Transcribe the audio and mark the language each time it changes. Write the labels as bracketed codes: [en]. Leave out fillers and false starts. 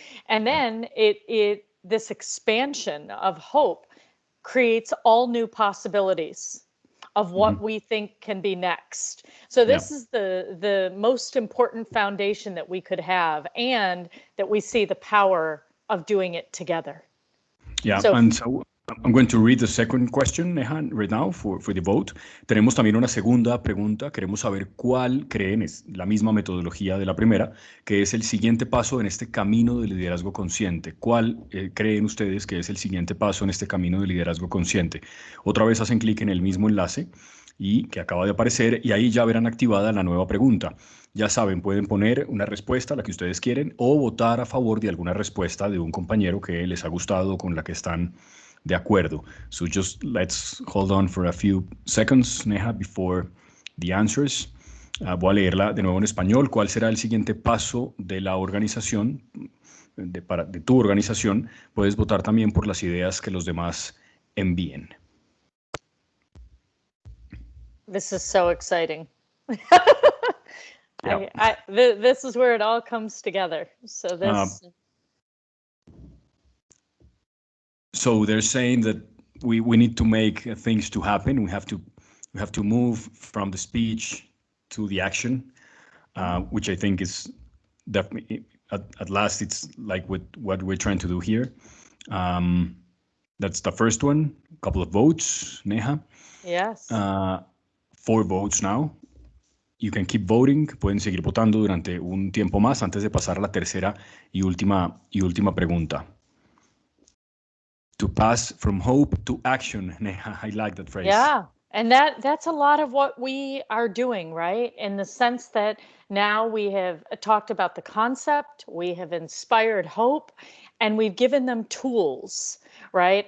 [en] And then this expansion of hope creates all new possibilities of what we think can be next. So this is the most important foundation that we could have, and that we see the power of doing it together. Yeah, and so I'm going to read the second question, Neha, right now for the vote. [es] Tenemos también una segunda pregunta. Queremos saber cuál creen, es la misma metodología de la primera, que es el siguiente paso en este camino de liderazgo consciente. ¿Cuál creen ustedes que es el siguiente paso en este camino de liderazgo consciente? Otra vez hacen clic en el mismo enlace y que acaba de aparecer, y ahí ya verán activada la nueva pregunta. Ya saben, pueden poner una respuesta, la que ustedes quieren, o votar a favor de alguna respuesta de un compañero que les ha gustado, con la que están de acuerdo. [en] So just let's hold on for a few seconds, Neha, before the answers. [es] Voy a leerla de nuevo en español. ¿Cuál será el siguiente paso de la organización, de tu organización? Puedes votar también por las ideas que los demás envíen. [en] This is so exciting. This is where it all comes together. So this. So they're saying that we need to make things to happen. We have to move from the speech to the action, which I think is definitely at last it's like with what we're trying to do here. That's the first one. A couple of votes, Neha. Yes. 4 votes now. You can keep voting. [es] Pueden seguir votando durante un tiempo más antes de pasar a la tercera y última pregunta. [en] To pass from hope to action. Neha, I like that phrase. Yeah, and that's a lot of what we are doing, right? In the sense that now we have talked about the concept, we have inspired hope, and we've given them tools, right?